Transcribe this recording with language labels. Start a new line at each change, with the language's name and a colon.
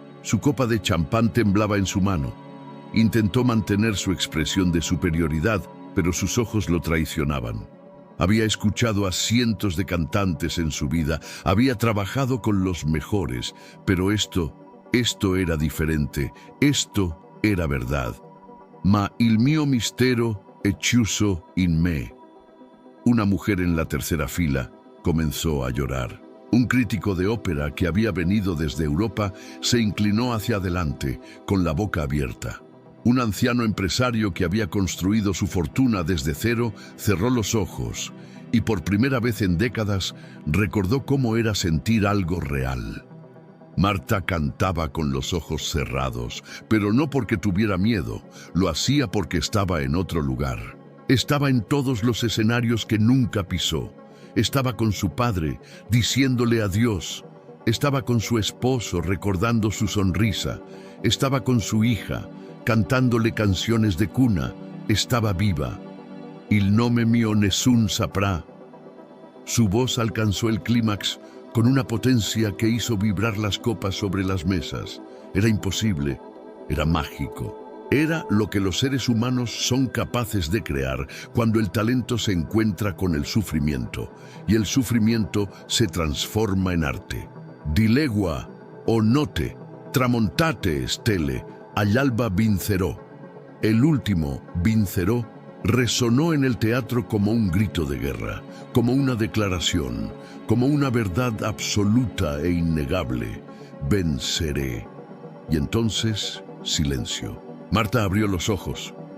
Spanish: Su copa de champán temblaba en su mano. Intentó mantener su expresión de superioridad, pero sus ojos lo traicionaban. Había escuchado a cientos de cantantes en su vida, había trabajado con los mejores, pero esto era diferente, esto era verdad.
Italian: Ma il mio mistero è chiuso in me.
Spanish: Una mujer en la tercera fila comenzó a llorar. Un crítico de ópera que había venido desde Europa se inclinó hacia adelante, con la boca abierta. Un anciano empresario que había construido su fortuna desde cero cerró los ojos y por primera vez en décadas recordó cómo era sentir algo real. Marta cantaba con los ojos cerrados, pero no porque tuviera miedo, lo hacía porque estaba en otro lugar. Estaba en todos los escenarios que nunca pisó. Estaba con su padre, diciéndole adiós. Estaba con su esposo, recordando su sonrisa. Estaba con su hija, cantándole canciones de cuna. Estaba viva.
Italian: Il nome mio nessun saprà.
Spanish: Su voz alcanzó el clímax con una potencia que hizo vibrar las copas sobre las mesas. Era imposible, era mágico. Era lo que los seres humanos son capaces de crear cuando el talento se encuentra con el sufrimiento y el sufrimiento se transforma en arte.
Italian: Dilegua o note, Tramontate, stelle, all'alba vincerò.
Spanish: El último, vinceró, resonó en el teatro como un grito de guerra, como una declaración, como una verdad absoluta e innegable. Venceré. Y entonces, silencio. Marta abrió los ojos.